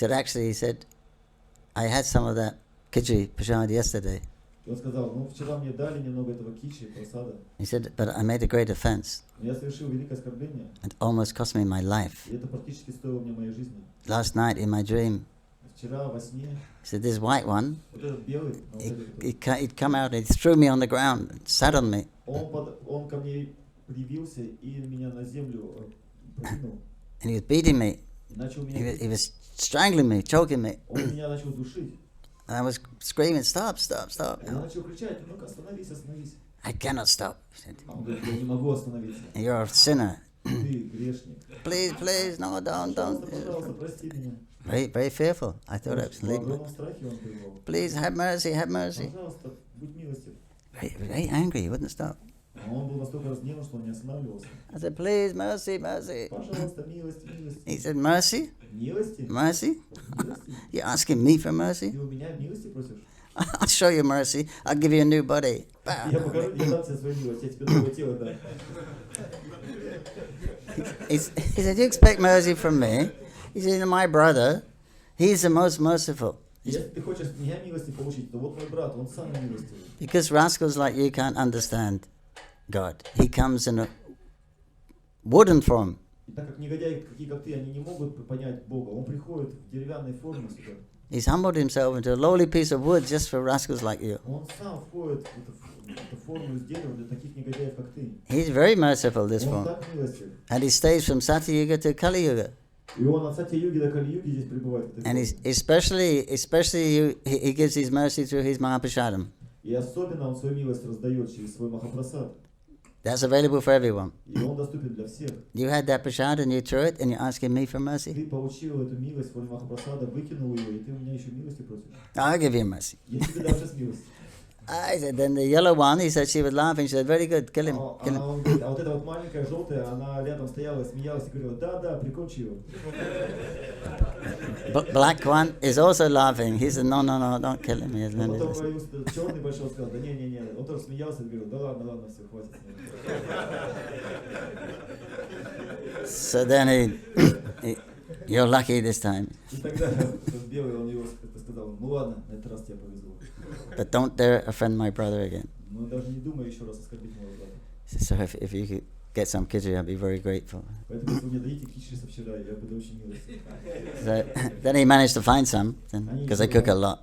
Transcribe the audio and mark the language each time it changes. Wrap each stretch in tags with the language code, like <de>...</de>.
<en>So he said, I had some of that khichdi prasad yesterday.</en> <ru>Он сказал, ну вчера мне дали немного этого кичи, просада.</ru> <en>He said, but I made a great offense.</en> <ru>Я совершил великое оскорбление.</ru> <en>It almost cost me my life.</en> <ru>И это практически стоило мне моей жизни.</ru> <en>Last night in my dream,</en> <ru>Вчера во сне.</ru> <en>he said, this white one,</en> <ru>Вот этот белый,</ru> <en>he'd come out and he threw me on the ground, and sat on me.</en> <ru>Он ко мне привился и меня на землю подвинул.</ru> <en>And he was beating me. He was strangling me, choking me.</en> <ru>Он меня начал душить.</ru> <en>And I was screaming, stop.</en> <ru>Я начал кричать, ну-ка, остановись.</ru> <en>I cannot stop. He said,</en> <ru>Он говорит, я не могу остановиться.</ru> <en>you're a sinner.</en> <ru>Ты грешник.</ru> <en>Please, no, don't.</en> <ru>Пожалуйста, прости меня.</ru> <en>Very fearful. I thought I was</en> <ru>В</ru> <en>leaving.</en> <ru>огромном страхе он пребывал.</ru> <en>Please, have mercy.</en> <ru>Пожалуйста, будь милостив.</ru> <en>Very angry, he wouldn't stop.</en> <ru>Он был настолько разгневан, что он не останавливался.</ru> <en>I said, please, mercy.</en> <ru>Пожалуйста, милость.</ru> <en>He said, mercy?</en> <ru>Милости?</ru> <en>Mercy? You're asking me for mercy?</en> <ru>Ты у меня милости просишь?</ru> <en>I'll show you mercy. I'll give you a new body.</en> <ru>Я покажу, я дам тебе свою милость, я тебе новое тело дам.</ru> <en>He said, you expect mercy from me? He said, my brother, he's the most merciful.</en> <ru>Если ты хочешь от меня милости получить, то вот мой брат, он самый милостивый.</ru> <en>Because rascals like you can't understand God. He comes in a wooden form.</en> <ru>И так как негодяи, такие как ты, они не могут понять Бога, он приходит в деревянной форме сюда.</ru> <en>He's humbled himself into a lowly piece of wood just for rascals like you.</en> <ru>Он сам входит в эту форму из дерева для таких негодяев, как ты.</ru> <en>He's very merciful, this</en> <ru>Он</ru> <en>form.</en> <ru>так милостив.</ru> <en>And he stays from Satyuga to Kali Yuga.</en> <ru>И он от Сатья-юги до Кали-юги здесь пребывает.</ru> <en>And especially he gives his mercy through his Mahaprasadam.</en> <ru>И особенно он свою милость раздает через свой Махапрасад.</ru> <en>That's available for everyone.</en> <ru>И он доступен для всех.</ru> <en>You had that prasad and you threw it and you're asking me for mercy?</en> <ru>Ты получил эту милость в форме Махапрасада, выкинул ее, и ты у меня еще милости просишь.</ru> <en>I'll give you mercy.</en> <ru>Я тебе дам сейчас милость.</ru> <en>I said, then the yellow one, he said she was laughing. She said, very good, kill him. Kill him.</en> <ru>Он говорит, а вот эта вот маленькая желтая, она рядом стояла, смеялась и говорила, да, прикончи его.</ru> <en>Black one is also laughing. He said, no, don't kill him.</en> <ru>А потом появился черный большой, он сказал, да не. Он тоже смеялся и говорил, да ладно, все, хватит.</ru> <en>So then you're lucky this time.</en> <ru>И тогда белый, он его сказал, ну ладно, на этот раз тебя повезло.</ru> <en>But don't dare offend my brother again.</en> <ru>Но даже не думай еще раз оскорбить моего брата.</ru> <en>So if you could get some khichdi, I'd be very grateful.</en> <ru>Поэтому если вы мне дадите кичи со вчера, я буду очень милостив.</ru> <en>So then he managed to find some, because they cook a lot.</en>